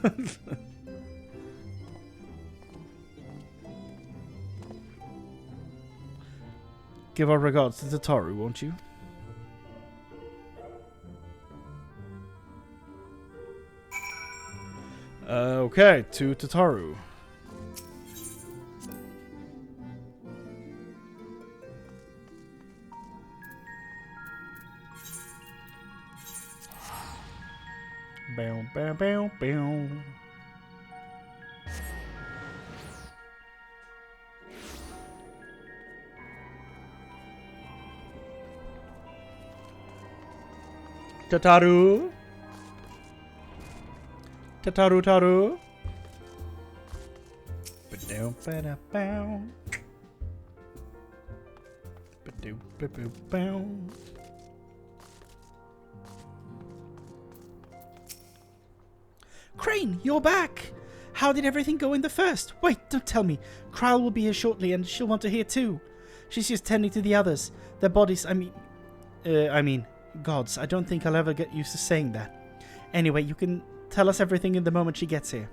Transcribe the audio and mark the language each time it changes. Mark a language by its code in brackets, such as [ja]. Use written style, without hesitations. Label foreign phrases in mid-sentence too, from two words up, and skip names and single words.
[en] Give our regards to Tataru, won't you? Okay, to Tataru. Bow, bow, bow, bow. Tataru. Tataru taru. Ba-dow, ba-da-bow. Ba-dow, ba-bow-bow. Chrane, you're back! How did everything go in the first? Wait, don't tell me. Kryle will be here shortly and she'll want to hear too. She's just tending to the others. Their bodies, I mean, gods. I don't think I'll ever get used to saying that. Anyway, you can tell us everything in the moment she gets here.